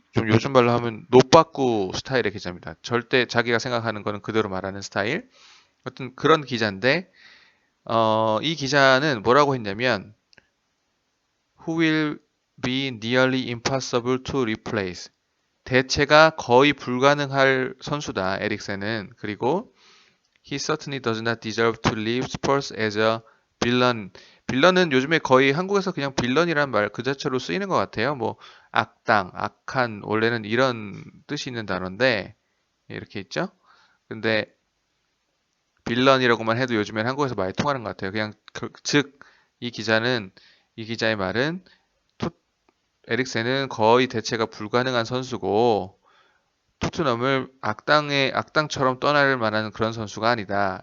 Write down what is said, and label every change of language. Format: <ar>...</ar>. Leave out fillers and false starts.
<ko>좀 요즘 말로 하면 노빠꾸 스타일의 기자입니다. 절대 자기가 생각하는 거는 그대로 말하는 스타일. 어떤 그런 기자인데 이 기자는 뭐라고 했냐면</ko> <en>Who will be nearly impossible to replace.</en> <ko>대체가 거의 불가능할 선수다. 에릭센은. 그리고</ko> <en>He certainly does not deserve to leave Spurs as a villain.</en> <ko>빌런은 요즘에 거의 한국에서 그냥 빌런이란 말 그 자체로 쓰이는 것 같아요. 뭐 악당, 악한 원래는 이런 뜻이 있는 단어인데 이렇게 있죠. 근데 빌런이라고만 해도 요즘엔 한국에서 많이 통하는 것 같아요. 그냥 즉 이 기자는 이 기자의 말은 에릭센은 거의 대체가 불가능한 선수고 토트넘을 악당처럼 떠날 만한 그런 선수가 아니다.</ko>